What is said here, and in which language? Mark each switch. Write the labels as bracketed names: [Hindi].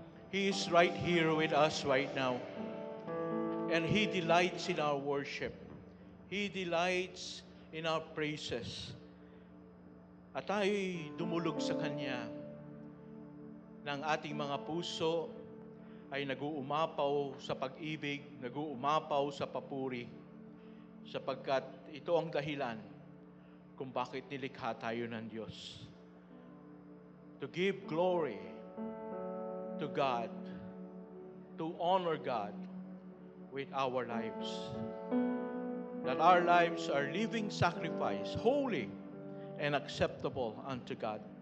[English] He is right here with us right now. And He delights in our worship. He delights in our praises. [Filipino] At tayo'y dumulog sa Kanya ng ating mga puso ay nag-uumapaw sa pag-ibig, nag-uumapaw sa papuri, sapagkat ito ang dahilan kung bakit nilikha tayo ng Diyos. [English] To give glory to God, to honor God with our lives. That our lives are living sacrifice, holy and acceptable unto God.